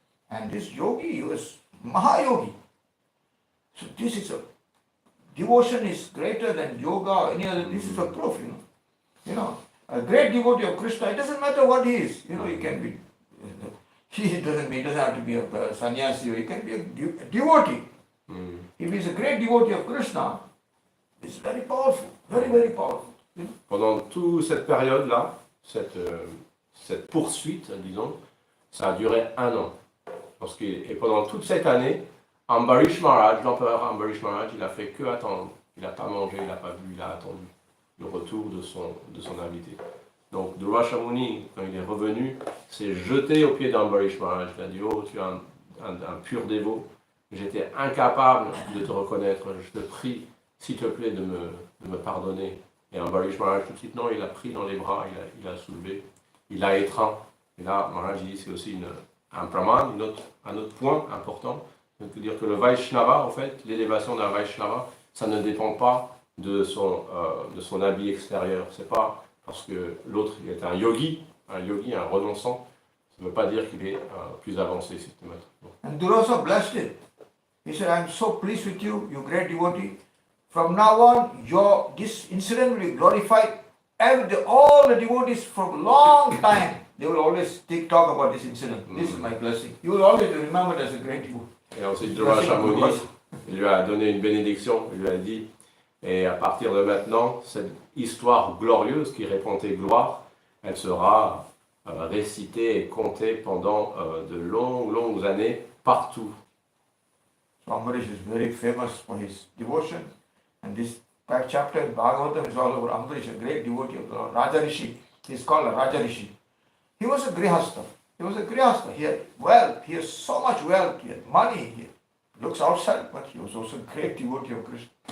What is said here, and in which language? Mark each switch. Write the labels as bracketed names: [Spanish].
[English] And this yogi, he was Mahayogi. So this is devotion is greater than yoga or any other, this is a proof, a great devotee of Krishna, it doesn't matter what he is, he can be, he doesn't have to be a sannyasi, he can be a devotee. If he is a great devotee of Krishna, it's very powerful, very, very powerful. [French] Pendant toute cette période-là, cette poursuite, disons, ça a duré 1 an. Et pendant toute cette année, Ambarisa Maharaj, l'empereur Ambarisa Maharaj, il a fait que attendre. Il n'a pas mangé, il n'a pas bu, il a attendu le retour de son invité. Donc Durvasa Muni, quand il est revenu, s'est jeté aux pieds d'Ambarisa Maharaj. Il a dit oh, tu es un pur dévot, j'étais incapable de te reconnaître, je te prie, s'il te plaît, de me pardonner. Et Ambarisa Maharaj, tout de suite, non, il l'a pris dans les bras, il a soulevé, il l'a étreint. Et là, Maharaj dit c'est aussi un praman, un autre point important. Donc, dire que le Vaishnava, en fait, l'élévation d'un Vaishnava, ça ne dépend pas de son habit extérieur. C'est pas parce que l'autre est un yogi, un renonçant, ça ne veut pas dire qu'il est plus avancé systématiquement. [English] And Durvasa blessed it. He said, I am so pleased with you, you great devotee. From now on, this incident will be glorified. All the devotees for a long time, they will always talk about this incident. This is my blessing. You will always be remembered as a great devotee. [French] Et ensuite, Durvasa Muni, il lui a donné une bénédiction, il lui a dit, et à partir de maintenant, cette histoire glorieuse qui répandait gloire, elle sera récitée et contée pendant de longues années partout. [English] So Ambarish is very famous for his devotion. And this chapter in Bhagavatam is all over Ambarish, a great devotee of the Lord. Raja Rishi, he is called a Raja Rishi. He was a Grihastha. He had wealth, he has so much wealth, he had money, he looks outside, but he was also a great devotee of Krishna.